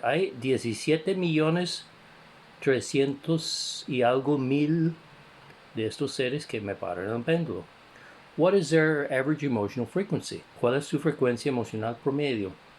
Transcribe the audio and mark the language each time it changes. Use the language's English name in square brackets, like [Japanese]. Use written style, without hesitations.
[Spanish] Hay 17,300,000 y algo mil de estos seres que me paran el péndulo. [English] What is their average emotional frequency? [Spanish] ¿Cuál es su frecuencia emocional promedio?